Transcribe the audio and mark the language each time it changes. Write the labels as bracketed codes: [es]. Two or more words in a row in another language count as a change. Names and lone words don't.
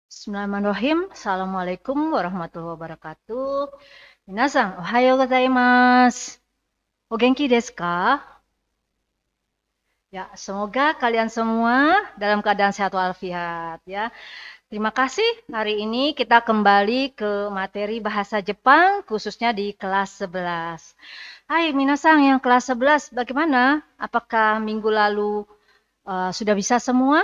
[ar] بسم الله الرحمن الرحيم. السلام عليكم ورحمة الله وبركاته. [ja] 皆さん、おはようございます. お元気ですか? [id] Ya, semoga kalian semua dalam keadaan sehat walafiat ya. Terima kasih. Hari ini kita kembali ke materi bahasa Jepang khususnya di kelas 11. [ja] はい皆さん [id] yang kelas 11, bagaimana? Apakah minggu lalu sudah bisa semua?